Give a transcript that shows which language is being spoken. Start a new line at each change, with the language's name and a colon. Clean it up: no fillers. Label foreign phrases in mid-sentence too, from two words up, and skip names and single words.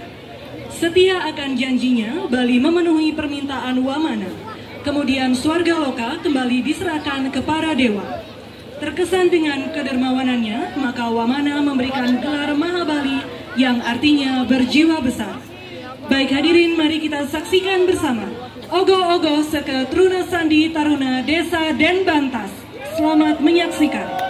Indonesian: Setia akan janjinya, Bali memenuhi permintaan Wamana. Kemudian Swargaloka kembali diserahkan kepada dewa. Terkesan dengan kedermawanannya, maka Wamana memberikan gelar Mahabali yang artinya berjiwa besar. Baik hadirin, mari kita saksikan bersama Ogo-ogo Seke Truna Sandi Taruna Desa Denbantas. Selamat menyaksikan.